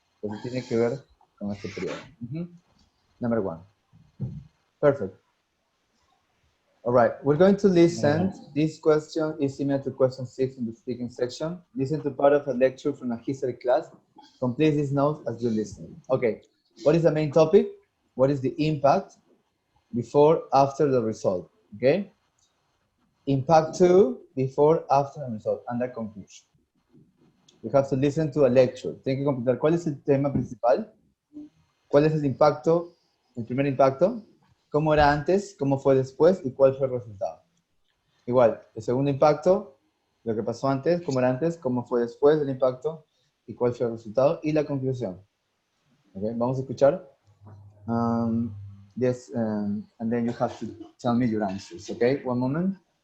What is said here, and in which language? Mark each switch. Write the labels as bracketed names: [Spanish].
[Spanish] Entonces tiene que ver con este periodo. [English] Number 1. Perfect. All right, we're going to listen. This question is similar to question 6 in the speaking section. Listen to part of a lecture from a history class. Complete these notes as you listen. Okay, what is the main topic? What is the impact before, after the result? Okay? Impact 2, before, after the result, and the conclusion. You have to listen to a lecture. [Spanish] Tienen que completar cuál es el tema principal, cuál es el impacto, el primer impacto, cómo era antes, cómo fue después y cuál fue el resultado. Igual, el segundo impacto, lo que pasó antes, cómo era antes, cómo fue después del impacto y cuál fue el resultado y la conclusión. Okay, vamos a escuchar. [English] Yes, and then you have to tell me your answers. Okay, one moment.